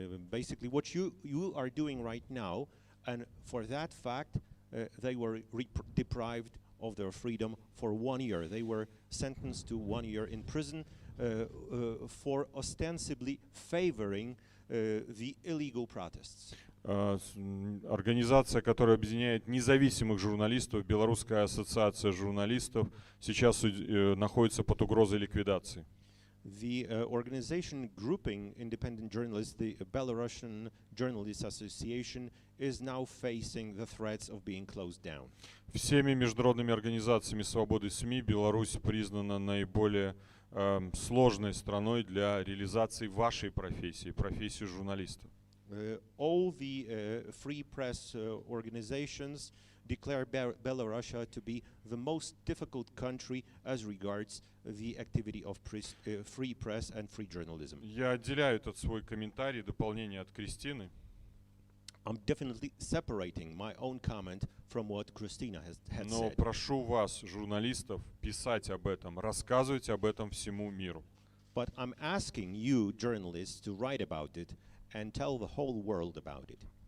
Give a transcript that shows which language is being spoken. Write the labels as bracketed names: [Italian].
[English] Basically, what you are doing right now, and for that fact, they were deprived of their freedom for 1 year. They were sentenced to 1 year in prison for ostensibly favoring the illegal protests. [Russian] Организация, которая объединяет независимых журналистов, Белорусская ассоциация журналистов, сейчас находится под угрозой ликвидации. [English] The organization grouping independent journalists, the Belarusian Journalists Association, is now facing the threats of being closed down. [Russian] Всеми международными организациями свободы СМИ Беларусь признана наиболее сложной страной для реализации вашей профессии, профессии журналиста. [English] All the free press organizations declare Belarus to be the most difficult country as regards the activity of free press and free journalism. [Russian] Я отделяю этот свой комментарий, дополнение от Кристины. [English] I'm definitely separating my own comment from what Kryscina had [Russian] Но [English] said. [Russian] прошу вас, журналистов, писать об этом, рассказывать об этом всему миру. [English] But I'm asking you, journalists, to write about it and tell the whole world about it.